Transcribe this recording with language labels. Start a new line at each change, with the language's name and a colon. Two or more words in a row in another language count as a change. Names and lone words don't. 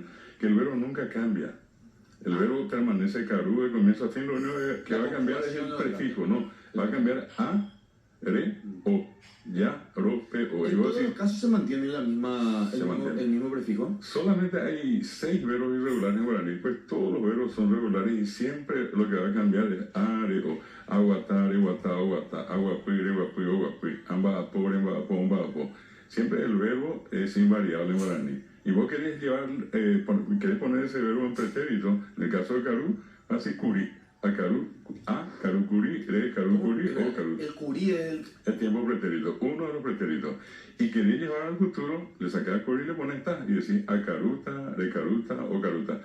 Spanish: Que el verbo nunca cambia. El verbo permanece Carú de comienzo a fin, lo único que va a cambiar es el prefijo, ¿no? Va a cambiar
Guarani: a, re, o, ya, ro, pe, o.
Spanish: En todos los casos se mantiene el mismo prefijo. Solamente hay 6 verbos irregulares en guaraní, pues todos los verbos son regulares y siempre lo que va a cambiar es
Guarani: are, o, aguatare, guatá, guatá, aguapuire, guapui, guapui, amba, apore, amba, apo.
Spanish: Siempre el verbo es invariable en guaraní. Y vos querés querés poner ese verbo en pretérito, en el caso de Carú, así
Guarani: curi, a Carú, curi, re, Carú, curi, o Carú.
Spanish: El curí es El tiempo pretérito, uno de los pretéritos. Y querés llevar al futuro, le sacás curi y le pones ta, y decís
Guarani: a caruta, re caruta o caruta.